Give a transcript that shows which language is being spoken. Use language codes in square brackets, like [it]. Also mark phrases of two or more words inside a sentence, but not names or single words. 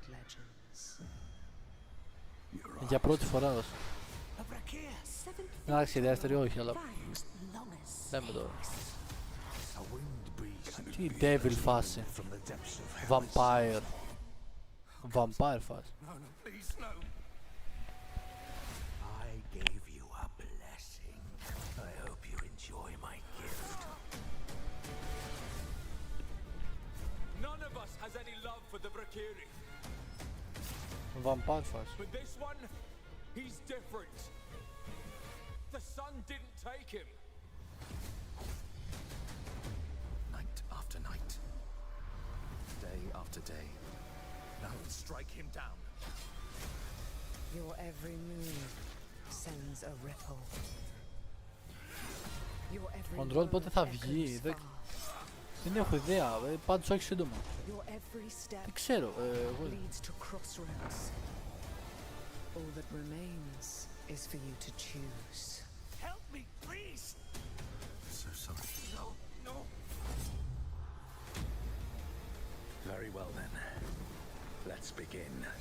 [el] Για πρώτη φορά βασικά. Εντάξει, η δεύτερη όχι, αλλά λέμε τώρα. Τι devil φάση. Vampire φάση. [en] I gave you a blessing. I hope you enjoy my gift. None of us has any love for the Valkyrie. [el] Vampire φάση. [en] But this one, he's different. The sun didn't take him. Night after night. Day after day. Now strike him down. Your every move sends a ripple. Your every [el] Control πότε θα βγει, δεν έχω ιδέα, πάντως όχι σύντομα. Δεν ξέρω, εγώ... [en] All that remains is for you to choose. Help me, please. So sorry. No. Very well then. Let's begin.